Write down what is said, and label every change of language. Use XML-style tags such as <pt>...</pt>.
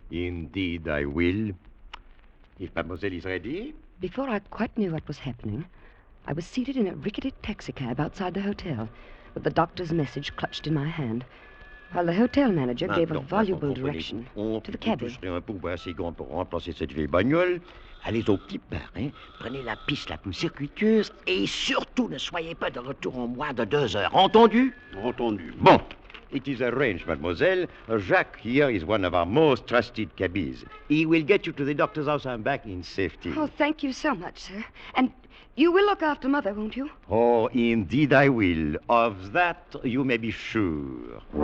<en>Indeed, I will. If mademoiselle is ready. Before I quite knew what was happening, I was seated in a rickety taxicab outside the hotel, with the doctor's message clutched in my hand, while the hotel manager gave a voluble direction to the cabby.</en> <fr>Je serai un peu assez grand pour remplacer cette vieille bagnole. Allez au petit bar, hein? Prenez la piste la plus circuiteuse et surtout ne soyez pas de retour en moins de 2 heures. Entendu? Entendu. Bon.</fr> <en>It is arranged, mademoiselle. Jacques here is one of our most trusted cabbies. He will get you to the doctor's house and back in safety. Oh, thank you so much, sir. And you will look after Mother, won't you? Oh, indeed I will. Of that you may be sure.</en>